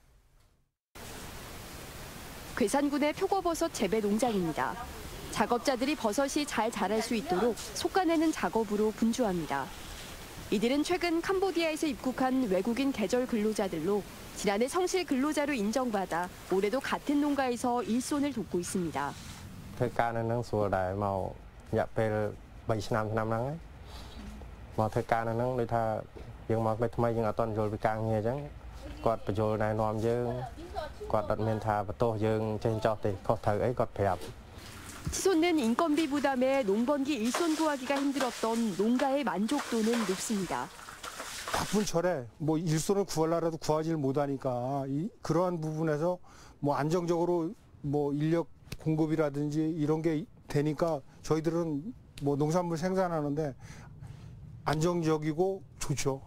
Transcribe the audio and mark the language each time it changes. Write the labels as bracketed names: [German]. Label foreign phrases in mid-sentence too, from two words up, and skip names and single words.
[Korean] 괴산군의 표고버섯 재배 농장입니다. 작업자들이 버섯이 잘 자랄 수 있도록 솎아내는 작업으로 분주합니다. 이들은 최근 캄보디아에서 입국한 외국인 계절 근로자들로 지난해 성실 근로자로 인정받아 올해도 같은 농가에서 일손을 돕고 있습니다. [Khmer] ធ្វើការនៅនឹងស្រួលដែរមករយៈពេល3ឆ្នាំហ្នឹងមកធ្វើការនៅនឹងដូចថាយើងមកថ្មីយើងអត់ទាន់យល់ពីការងារអញ្ចឹងគាត់បញ្យល់ណែនាំយើងគាត់អត់មានថាបន្ទោសយើងចេះចោះទេខុសត្រូវអីគាត់ប្រាប់ [Korean] 치솟는 인건비 부담에 농번기 일손 구하기가 힘들었던 농가의 만족도는 높습니다. 바쁜 철에 뭐 일손을 구하려라도 구하지를 못하니까 그러한 부분에서 뭐 안정적으로 뭐 인력 공급이라든지 이런 게 되니까 저희들은 뭐 농산물 생산하는데 안정적이고 좋죠.